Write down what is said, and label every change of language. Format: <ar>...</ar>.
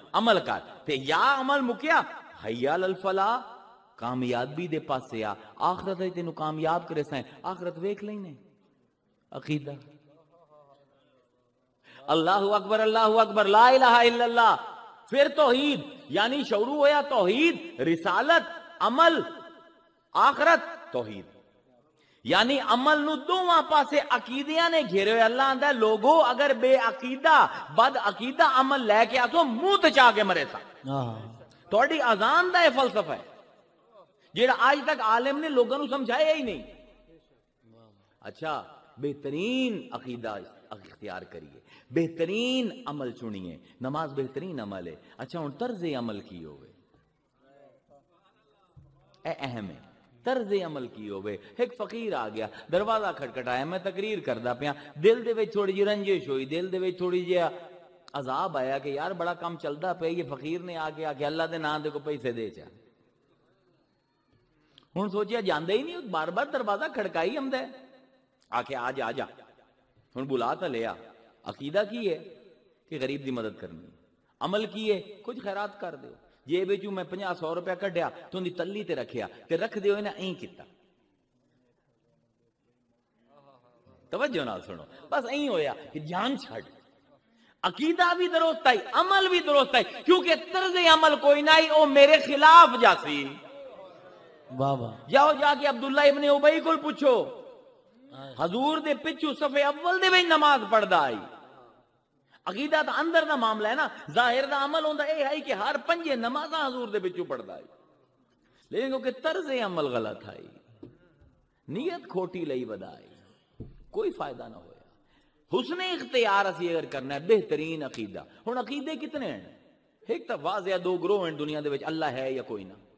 <pa>عمل کر تے یا عمل مکیا،</pa> <ar>حی علی الفلاح،</ar> <pa>کامیابی دے پاسے آ، آخرت تینوں کامیاب کرے سائیں، آخرت ویکھ لینے. عقیدہ.</pa> <ar>اللہ اکبر، اللہ اکبر، لا الہ الا اللہ.</ar> <pa>پھر توحید، یعنی شروع ہویا توحید، رسالت، عمل، آخرت، توحید. یعنی عمل نو دوواں پاسے عقیدیاں نے گھیرے ہوئے. اللہ آندا ہے لوگو اگر بے عقیدہ بد عقیدہ عمل لے کے آسو منہ تے چا کے مرے سا. تھوڑی اذان دا یہ فلسفہ ہے جیڑا آج تک عالم نے لوگوں نو سمجھایا ہی نہیں. اچھا بہترین عقیدہ اختیار کریے، بہترین عمل چنیے. نماز بہترین عمل ہے. اچھا ہن طرز عمل کی ہوئے، اے اہم ہے. طرز عمل کی ہوئے. ایک فقیر آ گیا، دروازہ کھٹکھٹایا، میں تقریر کردا پیا، دل دے وچ تھوڑی جی رنجش ہوئی، دل دے وچ تھوڑی جی عذاب آیا کہ یار بڑا کم چلدا پیا. یہ فقیر نے آ کے اللہ دے نام دے کو پیسے دے چا. ہن سوچیا جاندا ہی نہیں، بار بار دروازہ کھڑکائی ہمدا ہے، آ کے آ جا. ہن بلا تا لیا. عقیدہ کی ہے کہ غریب دی مدد کرنی. عمل کی ہے کچھ خیرات کر دیو. جیب وچوں میں 50-100 روپیہ کڈیا تو اندی تلی تے رکھیا تے رکھ دیو نا این کیتا. توجہ نال سنو، بس این ہویا کہ جان چھڑ. عقیدہ بھی درست آئی، عمل بھی درست آئی، کیونکہ طرز عمل کوئی نہ آئی او میرے خلاف جاسی. واہ واہ. جاؤ جا کے عبداللہ ابن ابی کول پوچھو، حضور دے پچھو صفے اول دے وچ نماز پڑھدا آئی. عقیدہ دا اندر دا معاملہ ہے نا، ظاہر دا عمل ہوندا اے ہے کہ ہر 5 نمازاں حضور دے پچھو پڑھدا آئی، لیکن کیونکہ طرز عمل غلط آئی، نیت کھوٹی لئی ودائی، کوئی فائدہ نہ ہویا. حسن اختیار اسی اگر کرنا ہے بہترین عقیدہ. ہن عقیدے کتنے ہیں؟ ایک تو واضح 2 گروہ ہیں دنیا دے وچ، اللہ ہے یا کوئی نہ.</pa>